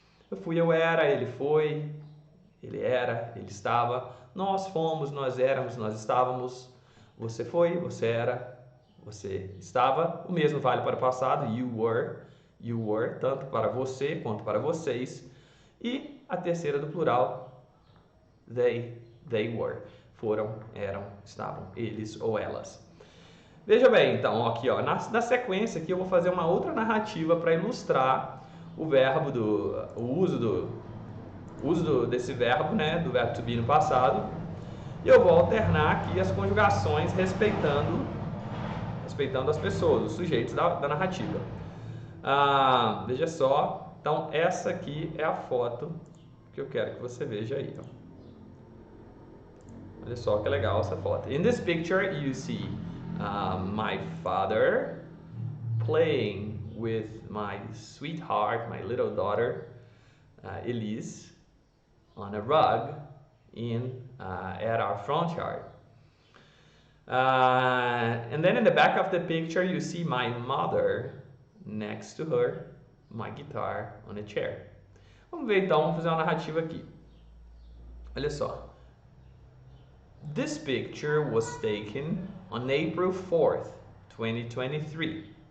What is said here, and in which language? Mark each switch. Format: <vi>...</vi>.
<pt>Eu fui, eu era, ele foi, ele era, ele estava. Nós fomos, nós éramos, nós estávamos. Você foi, você era, você estava. O mesmo vale para o passado,</pt> <en>you were,</en> <pt>tanto para você quanto para vocês. E a terceira do plural,</pt> <en>they were.</en> <pt>Foram, eram, estavam, eles ou elas. Veja bem, então, aqui, ó, na sequência aqui eu vou fazer uma outra narrativa para ilustrar o verbo o uso desse verbo, né, do verbo to be no passado. E eu vou alternar aqui as conjugações respeitando as pessoas, os sujeitos da narrativa. Veja só, então essa aqui é a foto que eu quero que você veja aí, ó. Olha só que legal essa foto.</pt> <en>In this picture you see my father playing with my sweetheart, my little daughter, Elise, on a rug at our front yard. And then in the back of the picture you see my mother next to her, my guitar on a chair.</en> <pt>Vamos ver então, vamos fazer uma narrativa aqui. Olha só.</pt> <en>This picture was taken on April 4th, 2023.</en>